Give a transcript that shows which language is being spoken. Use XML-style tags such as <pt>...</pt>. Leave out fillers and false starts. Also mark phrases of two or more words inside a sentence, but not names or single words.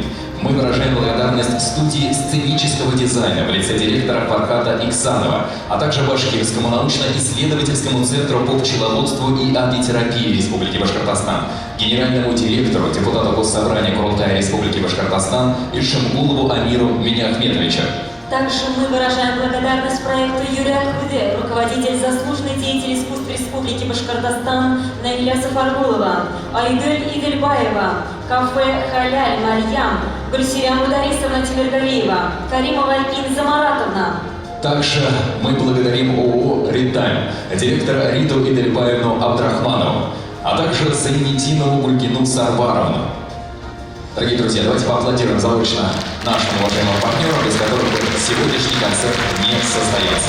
<ru>Мы выражаем благодарность студии сценического дизайна в лице директора Фархата Иксанова, а также Башкирскому научно-исследовательскому центру по пчеловодству и апитерапии Республики Башкортостан, генеральному директору, депутату Госсобрания Курултая Республики Башкортостан Ишимгулову Амиру Миняхметовичу. Также мы выражаем благодарность проекту Юрия Аль-Худе, руководитель заслуженный деятель искусств Республики Башкортостан Наиля Сафаргулова, Айдель Игельбаева, кафе Халяль Марьям, Гульсиря Мударисовна Тимиргалиева, Каримова Инза Маратовна, Также мы благодарим ООО «Ритайм», директора Риту Идельбаевну Абдрахманову, а также Зайнетдинову Гульгину Сарбаровну. Дорогие друзья, давайте поаплодируем заочно нашим уважаемым партнерам, без которых сегодняшний концерт не состоялся.</ru>